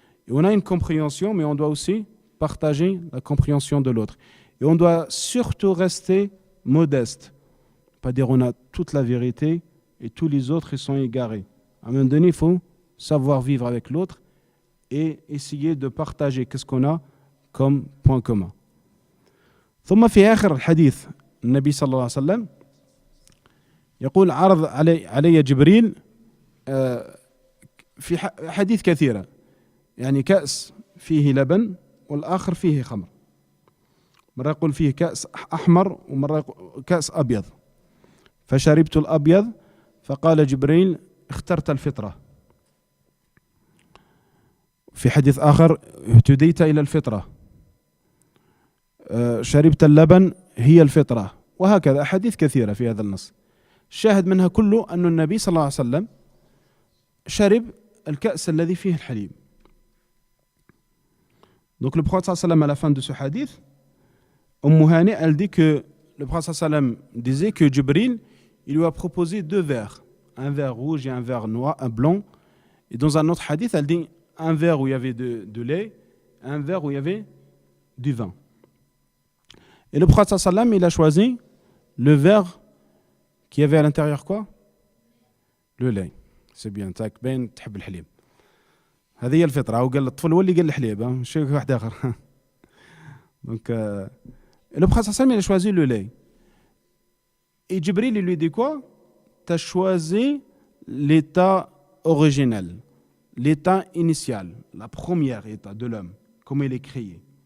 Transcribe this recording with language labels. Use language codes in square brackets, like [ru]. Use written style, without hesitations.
[fr] Et on a une compréhension, mais on doit aussi partager la compréhension de l'autre. Et on doit surtout rester modeste. Pas dire on a toute la vérité et tous les autres ils sont égarés. À un moment donné, il faut savoir vivre avec l'autre et essayer de partager qu'est-ce qu'on a comme point commun. [ar] ثم في آخر الحديث النبي صلى الله عليه وسلم يقول عرض علي جبريل في حديث كثيرة يعني كأس فيه لبن والآخر فيه خمر مرة يقول فيه كأس أحمر ومرة كأس أبيض فشربت الأبيض فقال جبريل اخترت الفطرة. في حديث آخر اهتديت إلى الفطرة، شربت اللبن هي الفطرة، وهكذا أحاديث كثيرة في هذا النص. الشاهد منها كله أن النبي صلى الله عليه وسلم شرب الكأس الذي فيه الحليب. [fr] Donc le prophète sallallahu alayhi wa sallam, à la fin de ce hadith, Hani, elle dit que le prophète sallallahu alayhi wa sallam disait que Jibril, il lui a proposé 2 verres, un verre rouge et un verre noir, un blanc. Et dans un autre hadith, elle dit un verre où il y avait de lait, un verre où il y avait du vin. Et le prophète sallallahu alayhi wa sallam, il a choisi le verre qui avait à l'intérieur quoi? Le lait. C'est bien, [ar] تاك باين تحب الحليب. هذه هي الفطرة. وقال الطفل هو اللي قال الحليب، مش واحد آخر. [fr] Donc le prophète sallallahu alayhi wa sallam, il a choisi le lait. Et Jibril, il lui dit quoi? Tu as choisi l'état originel, l'état initial, la première état de l'homme, comme il est créé.